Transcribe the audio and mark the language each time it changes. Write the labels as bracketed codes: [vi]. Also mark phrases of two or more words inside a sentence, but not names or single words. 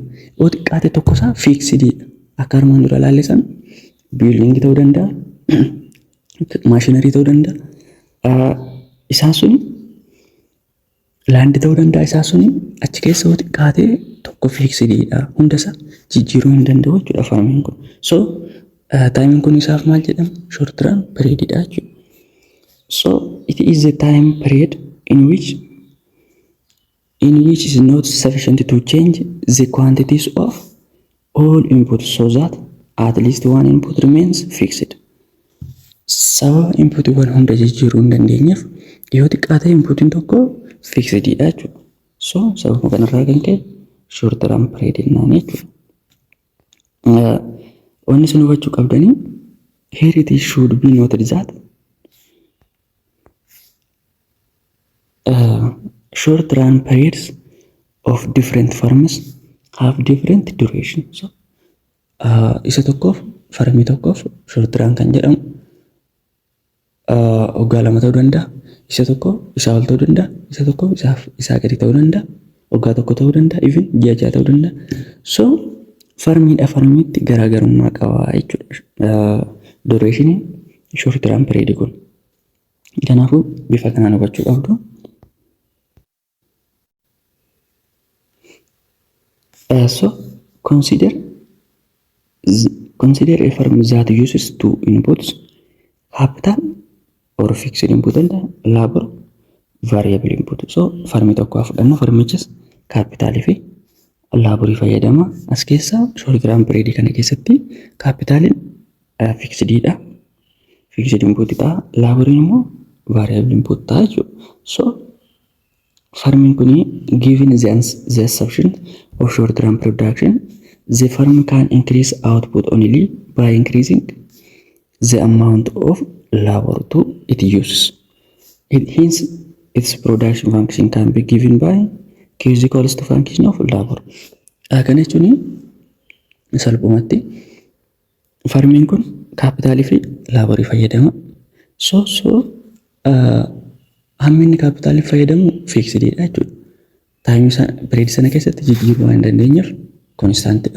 [om] Yoo xiqqaate tokko isaa fixedidha. Akka armaan dura ilaalle san biildingii ta'uu danda'a, maashinarii ta'uu danda'a. Isaan suni laandii ta'uu danda'a. Isaan suni achi keessa yoo xiqqaate tokko fixedidha. Hundasaa jijjiiruu hin danda'u jechuudha farmiin kun. So taayimiin kun isaaf maal jedhama? [en] Short run [om] periodidha jechuudha. [en] So it is the time period in which is not sufficient to change the quantities of all inputs so that at least one input remains fixed. [om] Sababa inputiiwwan hunda jijjiiruu hin dandeenyeef yoo xiqqaate inputiin tokko fixedidha jechuudha. So sababa kanarraa kan ka'e [en] short run period [om] jennaan jechuudha. Wanni isin hubachuu qabdanii [en] here it should be noted that short run periods of different firms have different duration. [om] So isa tokkoof farmii tokkoof [en] short run [om] kan jedhamu waggaa 2 ta'uu danda'a, isa tokko isaa ol ta'uu danda'a, isa tokko isaa gadi ta'uu danda'a, waggaa tokko ta'uu danda'a, even ji'a 6 ta'uu danda'a. So farmiitti garaagarummaa qaba jechuudha dureeshiniin [en] short term period [om] kun. Kanaafuu bifa kanaan hubachuu qabdu. [en] So consider a firm that uses two inputs, capital or fixed input and labor variable input. [om] So farmii tokko fudhannu, farmichis kaapitaalii fi laaborii fayyadama. As keessa [en] short term period [om] kana keessatti kaapitaaliin fixedidha, [en] fixed input [om] ta'a, laaboriin immoo [en] variable input [om] ta'a jechuudha. [en] So farming kuni given the assumption of short term production, the firm can increase output only by increasing the amount of labor to it uses. Hence, its production function can be given by Q is equals to function of labor. [om] Kana jechuun salphumatti farming kun kaapitaalii fi laaborii fayyadama. So hammi inni kaapitaalii fayyadamu fiiksididha jechuudha. Taayimii period sana keessatti jijjiiruu waan dandeenyeef konstaantidha.